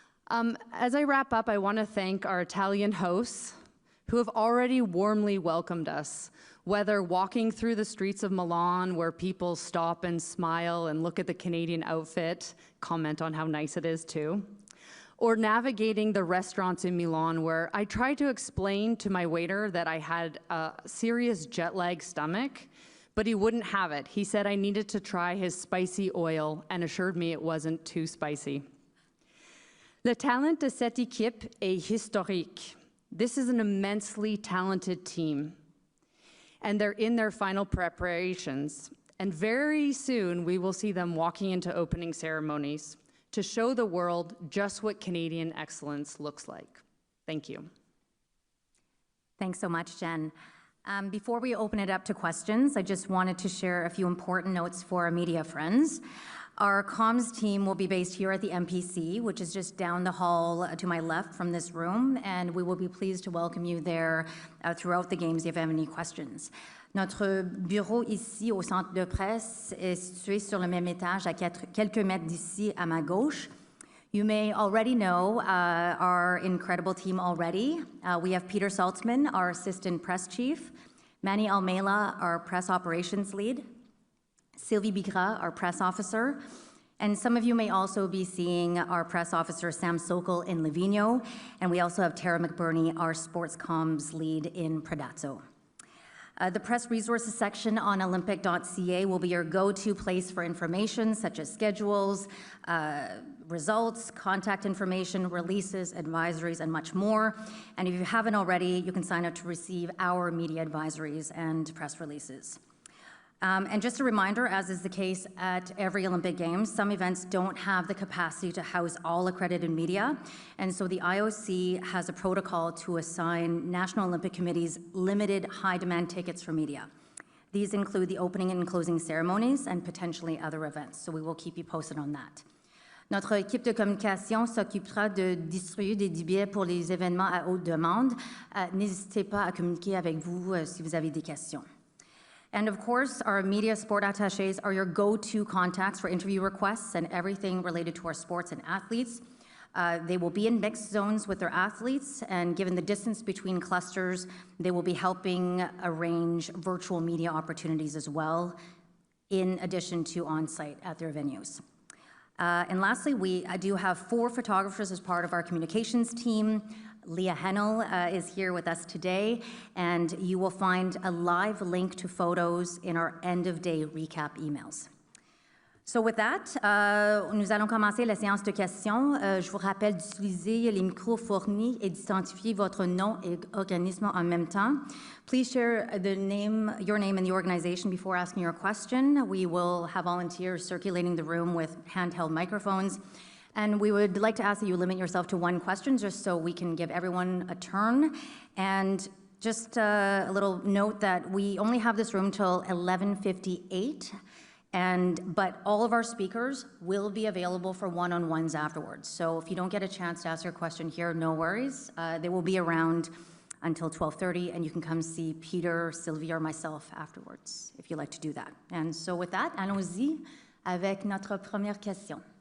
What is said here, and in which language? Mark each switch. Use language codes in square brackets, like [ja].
[en] As I wrap up, I want to thank our Italian hosts who have already warmly welcomed us, whether walking through the streets of Milan where people stop and smile and look at the Canadian outfit, comment on how nice it is too, or navigating the restaurants in Milan where I tried to explain to my waiter that I had a serious jet lag stomach, but he wouldn't have it. He said I needed to try his spicy oil and assured me it wasn't too spicy. [fr] Le talent de cette équipe est historique. [en] This is an immensely talented team, and they're in their final preparations. And very soon, we will see them walking into opening ceremonies to show the world just what Canadian excellence looks like. Thank you. Thanks so much, Jen. Before we open it up to questions, I just wanted to share a few important notes for our media friends. Our comms team will be based here at the MPC, which is just down the hall to my left from this room, and we will be pleased to welcome you there throughout the games if you have any questions. [fr] Notre bureau ici au centre de presse est situé sur le même étage à quelques mètres d'ici à ma gauche. [en] You may already know our incredible team already. We have Peter Saltzman, our assistant press chief, Manny Almela, our press operations lead, Sylvie Bigra, our press officer, and some of you may also be seeing our press officer, Sam Sokol, in Livigno, and we also have Tara McBurney, our sports comms lead in Predazzo. The press resources section on Olympic.ca will be your go-to place for information such as schedules, results, contact information, releases, advisories, and much more. And if you haven't already, you can sign up to receive our media advisories and press releases. And just a reminder, as is the case at every Olympic Games, some events don't have the capacity to house all accredited media, and so the IOC has a protocol to assign National Olympic Committee's limited high-demand tickets for media. These include the opening and closing ceremonies and potentially other events, so we will keep you posted on that. [fr] Notre équipe de communication s'occupera de distribuer des billets pour les événements à haute demande. N'hésitez pas à communiquer avec vous si vous avez des questions. [en] And of course, our media sport attachés are your go-to contacts for interview requests and everything related to our sports and athletes. They will be in mixed zones with their athletes, and given the distance between clusters, they will be helping arrange virtual media opportunities as well, in addition to on-site at their venues. And lastly, I do have 4 photographers as part of our communications team. Leah Hennel is here with us today, and you will find a live link to photos in our end-of-day recap emails. So with that, [fr] nous allons commencer la séance de questions. Je vous rappelle d'utiliser les micros fournis et d'identifier votre nom et organisme en même temps. [en] Please share your name and the organization before asking your question. We will have volunteers circulating the room with handheld microphones. And we would like to ask that you limit yourself to one question just so we can give everyone a turn. And just a little note that we only have this room till 11:58. But all of our speakers will be available for one-on-ones afterwards. So if you don't get a chance to ask your question here, no worries. They will be around until 12:30, and you can come see Peter, Sylvia, or myself afterwards, if you'd like to do that. And so with that, [fr] allons-y avec notre première question.